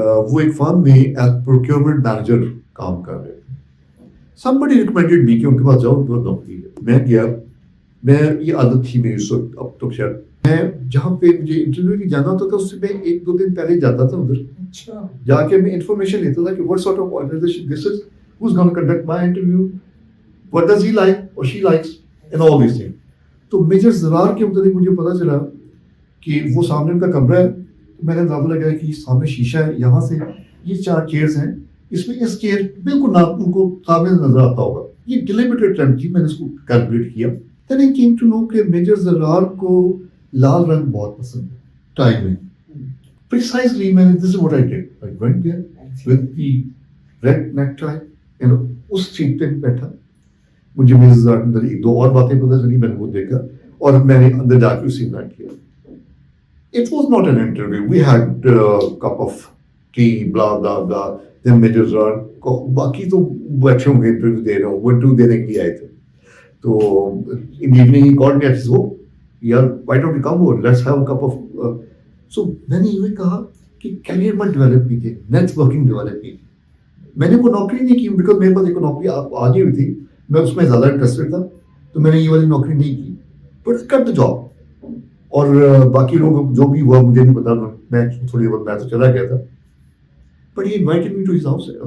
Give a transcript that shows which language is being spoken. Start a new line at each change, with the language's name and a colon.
Urdu: وہ ایک فارم میں ایز پروکیورمنٹ مینیجر کام کر رہے تھے.
English: somebody recommended me
Urdu: کہ ان کے پاس جاؤ، بہت نوکری ہے. میں گیا. میں یہ عادت تھی میری اس وقت، اب تو شاید میں جہاں پہ مجھے انٹرویو کی جانا ہوتا تھا اس سے میں 1-2 دن پہلے جاتا تھا ادھر. جا کے میں انفارمیشن لیتا تھا کہ
English: what sort of organization this is, who's going to conduct my interview, what does he like or she likes, and all these things.
Urdu: تو میجر زرار کے متعلق مجھے پتا چلا کہ وہ سامنے ان کا کمرہ ہے. میں نے اندازہ لگایا کہ سامنے شیشہ ہے، یہاں سے یہ 4 چیئرز ہیں، اس میں اس چیئر بالکل نہ ان کو سامنے نظر آتا ہوگا. یہ ڈیلیبریٹ اٹیمپٹ تھی. میں نے اس کو کیلکولیٹ کیا.
English: Then I came to know
Urdu: کہ میجر زرار کو لال رنگ بہت پسند ہے ٹائی میں.
English: Precisely
Urdu: میں نے
English: this is what I did. I went there with the red necktie and
Urdu: اس set پہ بیٹھا. مجھے میجر زرار کے اندر 1-2 اور باتیں پتہ چلی، میں نے وہ دیکھا اور میں نے اندر جا کے اسی نائٹ کیا.
English: It was not an interview. We had a cup of tea, blah blah blah.
Urdu: Then major زرار کو باقی تو بیٹھے ہوں گے انٹرویو دے رہا ہوں، وہ 2 دینے کے لیے آئے تھے.
English: تو in evening he called me at his home, yaar why don't you come over, let's have a cup of so
Urdu: میں نے یہ کہا کہ کیریئر میں ڈیولپ کی
English: تھی, networking develop کی.
Urdu: میں نے وہ نوکری نہیں کی بیکاز میرے پاس ایک نوکری آ گئی ہوئی تھی, میں اس میں زیادہ انٹرسٹڈ تھا, تو میں نے یہ والی نوکری نہیں کی, بٹ کٹ دا جاب. اور باقی لوگ جو بھی ہوا مجھے نہیں پتا, میں تھوڑی بہت میں تو چلا گیا تھا,
English: But he invited me to his house.